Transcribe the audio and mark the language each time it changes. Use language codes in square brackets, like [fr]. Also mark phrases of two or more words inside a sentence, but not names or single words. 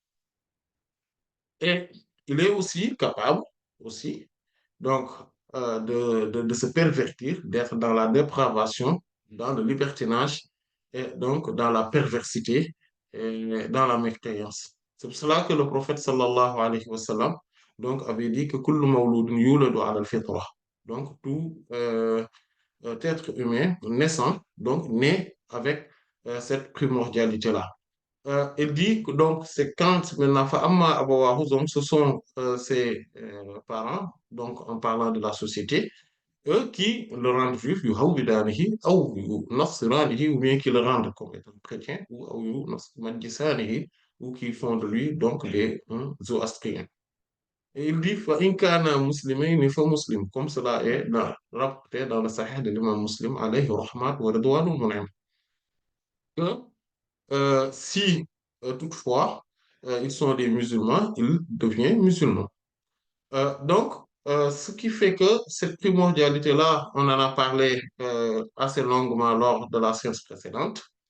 [fr] Et il est aussi capable aussi donc de se pervertir, d'être dans la dépravation, dans le libertinage et donc dans la perversité et dans la mécréance. C'est pour cela que le prophète [ar] صلى الله عليه وسلم [fr] donc avait dit que [ar] كل مولود يولد على الفطرة. [fr] Donc tout être humain naissant donc naît avec cette primordialité-là. Il dit que donc c'est quand maintenant [ar] فأما أبواه, [fr] donc ce sont ses parents, donc en parlant de la société, eux qui le rendent juif, [ar] يهودانه أو ينصرانه, [fr] ou bien qui le rendent comme étant chrétien, ou [ar] أو يمجسانه, [fr] ou qui font de lui donc des zoroastriens. Et il dit [ar] فإن كانا مسلمين فمسلم, [fr] comme cela est rapporté dans le Sahih de l'imam Muslim [ar] عليه رحمة ورضوان المنعم, [fr] que si toutefois ils sont des musulmans, ils deviennent musulmans. Donc, ce qui fait que cette primordialité-là, on en a parlé assez longuement lors de la séance précédente.